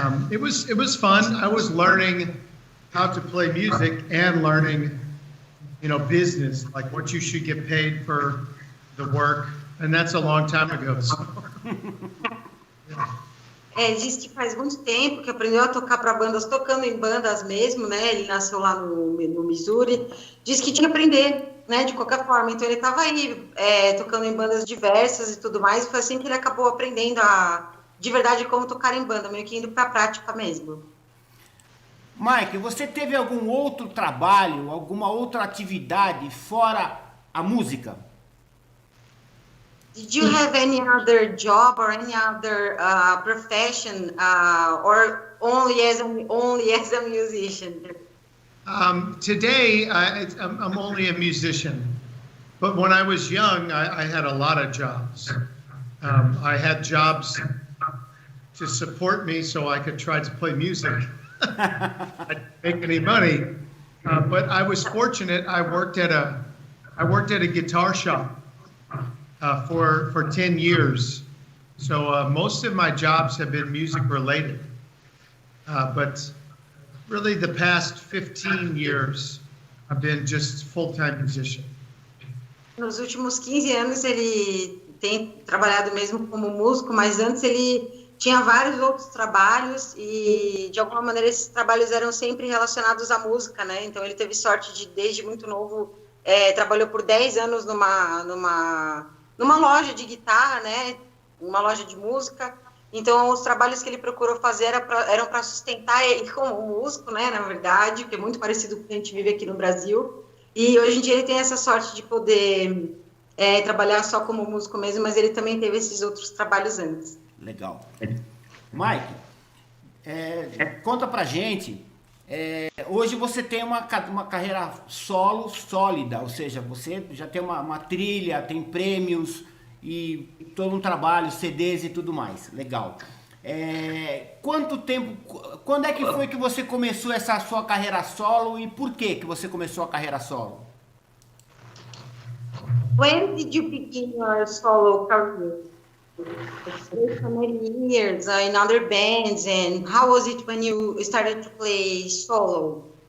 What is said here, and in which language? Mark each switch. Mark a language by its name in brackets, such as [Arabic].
[English] It was fun. I was learning how to play music and learning, business, like what you should get paid for the work. And that's a long time ago. So. Yeah. [Portuguese] Ele diz que faz muito tempo que aprendeu a tocar para bandas, tocando em bandas mesmo, né? Ele nasceu lá no Missouri. Diz que tinha que aprender, né? De qualquer forma. Então ele estava aí tocando em bandas diversas e tudo mais. E foi assim que ele acabou aprendendo de verdade como tocar em banda, meio que indo para a prática mesmo. Mike, você teve algum outro trabalho, alguma outra atividade fora a música? [English] Did you have any other job or any other profession, or only as a musician? Today, I'm only a musician, but when I was young, I had a lot of jobs. I had jobs to support me so I could try to play music. I didn't make any money, but I was fortunate. I worked at a guitar shop. For 10 years. So most of my jobs have been music related. But really the past 15 years, I've been just full-time musician. [Portuguese] Nos últimos 15 anos ele tem trabalhado mesmo como músico, mas antes ele tinha vários outros trabalhos e de alguma maneira esses trabalhos eram sempre relacionados à música, né? Então ele teve sorte de desde muito novo, trabalhou por 10 anos numa loja de guitarra, né? Uma loja de música. Então, os trabalhos que ele procurou fazer eram para sustentar ele como músico, né? Na verdade, que é muito parecido com o que a gente vive aqui no Brasil. E hoje em dia ele tem essa sorte de poder trabalhar só como músico mesmo, mas ele também teve esses outros trabalhos antes. Legal. Mike, conta pra gente. Hoje você tem uma carreira solo sólida, ou seja, você já tem uma trilha, tem prêmios e todo um trabalho, CDs e tudo mais. Legal. Quanto tempo, quando é que foi que você começou essa sua carreira solo e por que você começou a carreira solo? [English] When did you begin your solo career? For many years in other bands, and how was it when you started to play solo?